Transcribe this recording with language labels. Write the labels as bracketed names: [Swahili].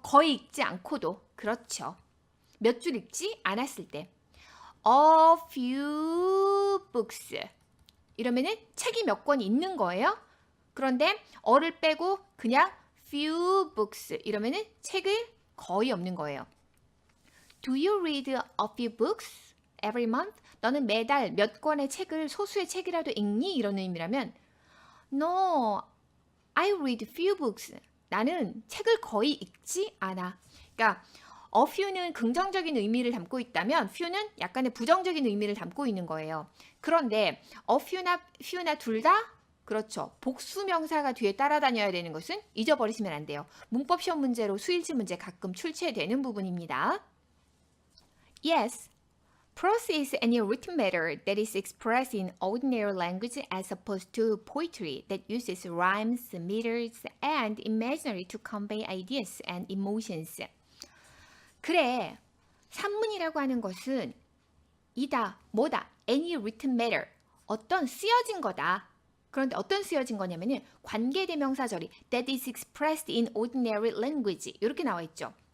[Korean] 거의 읽지 않고도. 그렇죠. 몇 줄 읽지 않았을 때. [English] A few books. [Korean] 이러면은 책이 몇 권 있는 거예요. 그런데 어를 빼고 그냥 few books 이러면은 책을 거의 없는 거예요. [English] Do you read a few books every month? [Korean] 너는 매달 몇 권의 책을 소수의 책이라도 읽니? 이런 의미라면 [English] No, I read few books. [Korean] 나는 책을 거의 읽지 않아. 그러니까 a few는 긍정적인 의미를 담고 있다면 few는 약간의 부정적인 의미를 담고 있는 거예요. 그런데 a few나 둘 다 그렇죠. 복수명사가 뒤에 따라다녀야 되는 것은 잊어버리시면 안 돼요. 문법 시험 문제로 수일치 문제 가끔 출제되는 부분입니다. Yes, [English] Prose is any written matter that is expressed in ordinary language as opposed to poetry that uses rhymes, meters, and imaginary to convey ideas and emotions. [Korean] 그래, 산문이라고 하는 것은 이다, 뭐다, [English] any written matter, [Korean] 어떤 쓰여진 거다. 그런데 어떤 쓰여진 거냐면은 관계대명사절이 [English] that is expressed in ordinary language [Korean] 이렇게 나와 있죠.